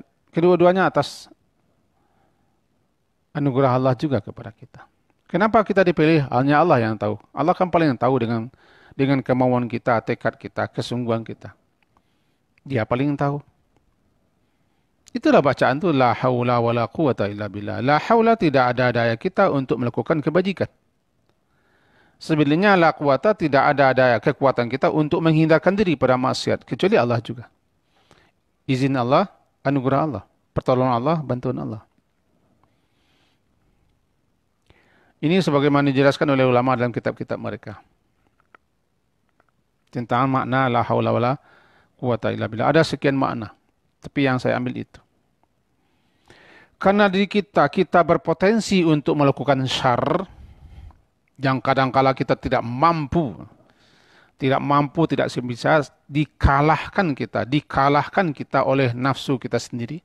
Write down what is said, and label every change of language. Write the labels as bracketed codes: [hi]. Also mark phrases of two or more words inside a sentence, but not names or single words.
[id] Kedua-duanya atas anugerah Allah juga kepada kita. Kenapa kita dipilih? Hanya Allah yang tahu. Allah kan paling tahu dengan kemauan kita, tekad kita, kesungguhan kita. Dia paling tahu. Itulah bacaan itu, [ar] لا حول ولا قوة إلا بالله. لا حول, [id] tidak ada daya kita untuk melakukan kebajikan. Sebenarnya [ar] لا قوة, [id] tidak ada daya kekuatan kita untuk menghindarkan diri pada maksiat. Kecuali Allah juga. Izin Allah, anugerah Allah. Pertolongan Allah, bantuan Allah. Ini sebagaimana dijelaskan oleh ulama dalam kitab-kitab mereka. Tentang makna [ar] لا حول ولا قوة إلا بالله. [id] Ada sekian makna. Tapi yang saya ambil itu. Karena diri kita berpotensi untuk melakukan syar yang kadang-kala kita tidak mampu, tidak bisa dikalahkan kita oleh nafsu kita sendiri.